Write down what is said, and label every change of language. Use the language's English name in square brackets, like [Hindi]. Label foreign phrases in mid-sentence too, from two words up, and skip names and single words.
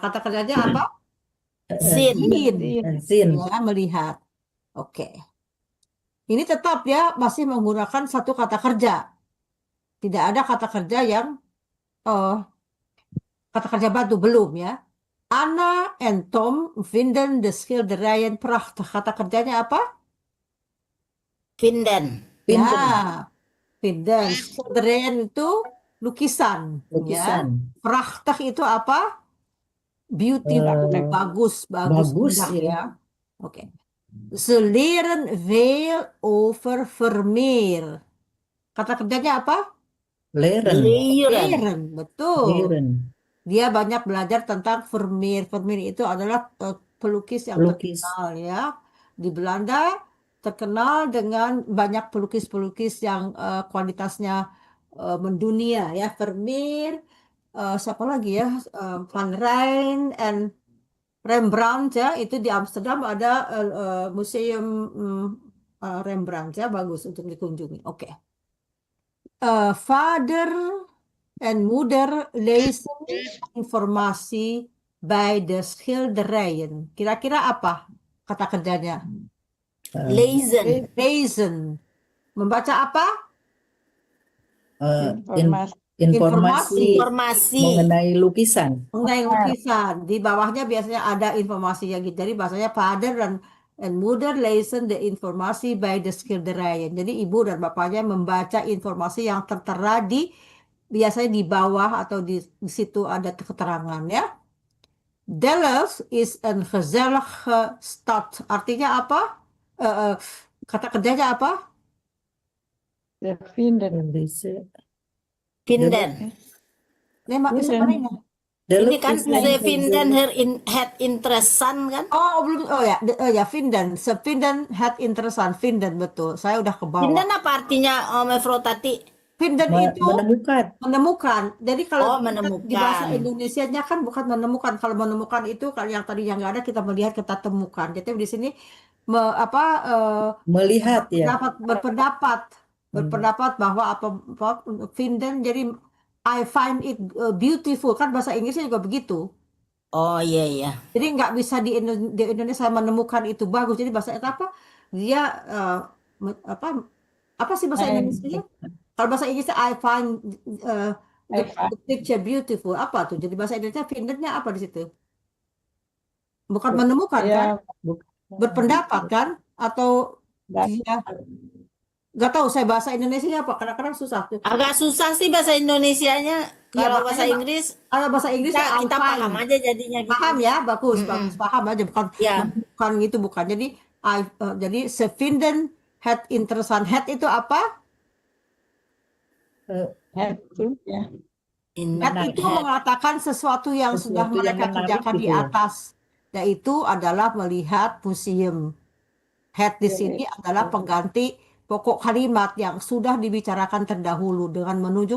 [Indonesian] Kata kerjanya apa? Seen. Seen. Ya, melihat. Oke. Ini tetap ya masih menggunakan satu kata kerja. Tidak ada kata kerja yang kata kerja baru, belum ya. [Dutch] Anna and Tom vinden de schilderijen prachtig. [Indonesian] Kata kerjanya apa? Vinden. Ya, vinden. Schilderijen itu lukisan. Ya. Lukisan. Prachtig itu apa? Beautiful, bagus, bagus, indah ya. ya. Oke. [Dutch] Ze leren veel over Vermeer. [Indonesian] Kata kerjanya apa? Leren. Leren, betul. Leren. Dia banyak belajar tentang Vermeer. Vermeer itu adalah pelukis yang Pelukis. terkenal ya. Di Belanda terkenal dengan banyak pelukis-pelukis yang kualitasnya mendunia ya. Vermeer, siapa lagi ya? Van Rijn and Rembrandt ya. Itu di Amsterdam ada museum Rembrandt ya, bagus untuk dikunjungi. Oke. [Dutch] Vader en moeder lezen informasi bij de schilderijen. [Indonesian] Kira-kira apa kata kerjanya? Lezen. Lezen. Membaca apa? Informasi. Informasi. Mengenai lukisan. Mengenai lukisan. Di bawahnya biasanya ada informasinya gitu. Jadi bahasanya vader dan [Dutch] moeder lezen de informasi bij de schilderijen. [Indonesian] Jadi ibu dan bapaknya membaca informasi yang tertera biasanya di bawah atau di situ ada keterangan ya. [Dutch] Delft is een gezellige stad. [Indonesian] Artinya apa? Kata kerjanya apa? Vinden. [Dutch] Nee, maar is het mana? [Indonesian] Ini kan [Dutch] ze vinden het interessant [Indonesian] kan? Oh, belum. Oh ya, ya vinden. [Dutch] Ze vinden het interessant. [Indonesian] Vinden, betul. Saya udah ke bawah. Vinden apa artinya Mevrouw Tati? Vinden itu menemukan. Jadi kalau menemukan. di bahasa Indonesianya kan bukan menemukan. Kalau menemukan itu kalau yang tadi yang nggak ada kita melihat, kita temukan. Jadi di sini melihat ya. Berpendapat bahwa apa vinden, jadi [English] I find it beautiful, [Indonesian] kan bahasa Inggrisnya juga begitu. Oh iya. Jadi nggak bisa di Indonesia menemukan itu bagus. Jadi bahasa apa? Dia apa sih bahasa Indonesia? Kalau bahasa Inggrisnya [English] I find the picture beautiful. [Indonesian] Apa tuh? Jadi bahasa Indonesia findennya apa di situ? Bukan menemukan kan? Berpendapat kan? Atau dia nggak tahu saya bahasa Indonesianya apa, kadang-kadang susah tuh. Agak susah sih bahasa Indonesianya. Kalau bahasa Inggris, kalau bahasa Inggris kita paham aja jadinya gitu. Paham ya, bagus paham aja, bukan gitu, bukan. Jadi jadi [Dutch] ze vinden het interessant. [Indonesian] Het itu apa? Het itu mengatakan sesuatu yang sudah mereka kerjakan di atas, yaitu adalah melihat museum. Het di sini adalah pengganti pokok kalimat yang sudah dibicarakan terdahulu dengan menunjuk.